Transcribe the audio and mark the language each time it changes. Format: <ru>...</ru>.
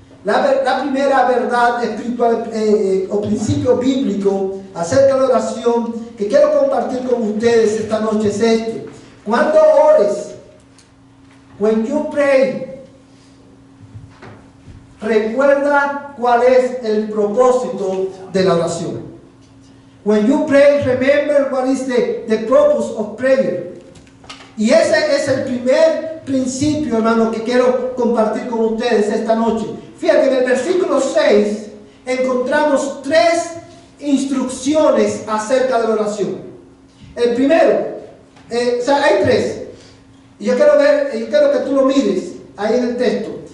<es>La primera verdad espiritual o principio bíblico acerca de la oración que quiero compartir con ustedes esta noche es este: cuando ores, when you pray, recuerda cuál es el propósito de la oración.</es> <en>When you pray, remember what is the purpose of prayer.</en> <es>Y ese es el primer principio, hermano, que quiero compartir con ustedes esta noche. Fíjate, en el versículo 6 encontramos 3 instrucciones acerca de la oración. El primero, hay 3. Y yo quiero que tú lo mires ahí en el texto.</es>